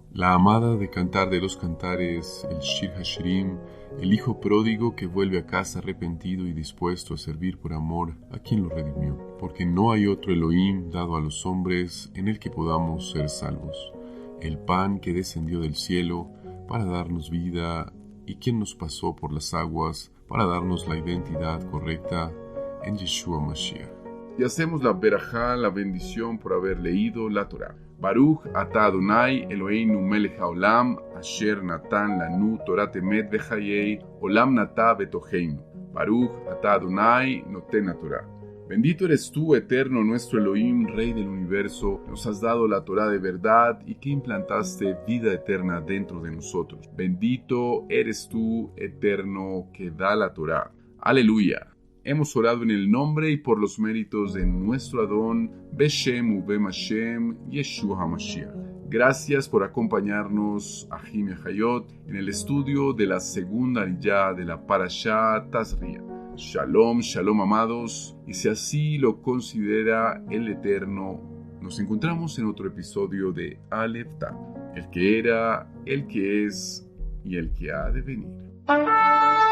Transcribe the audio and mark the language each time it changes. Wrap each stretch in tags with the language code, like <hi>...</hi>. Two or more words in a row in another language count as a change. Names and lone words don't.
<es>La amada de cantar de los cantares, el</es> <he>שיר השירים,</he> <es>el hijo pródigo que vuelve a casa arrepentido y dispuesto a servir por amor a quien lo redimió, porque no hay otro Elohim dado a los hombres en el que podamos ser salvos. El pan que descendió del cielo para darnos vida y quien nos pasó por las aguas para darnos la identidad correcta en</es> <he>ישוע משיח.</he> <es>Y hacemos la berajá, la bendición por haber leído la Torá.</es> <he>ברוך אתה אדוני אלוהינו מלך העולם אשר נתן לנו תורת אמת וחיי עולם נטע בתוכנו. ברוך אתה אדוני נותן תורה.</he> <es>Bendito eres tú, eterno nuestro Elohim, Rey del universo, nos has dado la Torá de verdad y que implantaste vida eterna dentro de nosotros. Bendito eres tú, eterno, que da la Torá. Aleluya. Hemos orado en el nombre y por los méritos de nuestro Adón,</es> <he>בשם ובם השם, ישוע המשיח.</he> <es>Gracias por acompañarnos,</es> <he>אחים חיות,</he> <es>en el estudio de la segunda ariyá de la</es> <he>פרשה תזריע. שלום, שלום</he> <es>amados, y si así lo considera el Eterno, nos encontramos en otro episodio de Aleph Tav, el que era, el que es y el que ha de venir.</es>